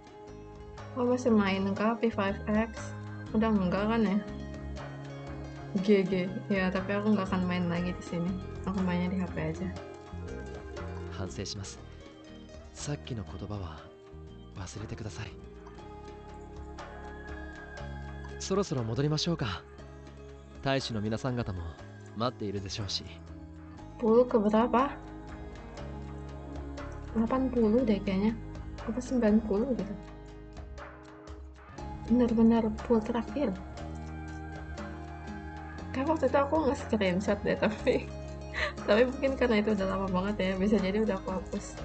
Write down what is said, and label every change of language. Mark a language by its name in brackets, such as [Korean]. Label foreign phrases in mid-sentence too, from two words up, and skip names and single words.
[Indonesian] Lo masih main kah P5X? Udah enggak kan ya? GG. Ya, tapi aku nggak akan main lagi di sini. Aku mainnya di HP aja. [Japanese] 反省します。さっきの言葉は忘れてください。そろそろ戻りましょうか。大使の皆さん方も待っているでしょうし。 [Indonesian] 10 ke berapa? 80 deh kayaknya. Apa 90 gitu. Benar-benar full terakhir. Kayak waktu itu aku nge-screenshot deh, tapi mungkin karena itu udah lama banget ya, bisa jadi udah aku hapus.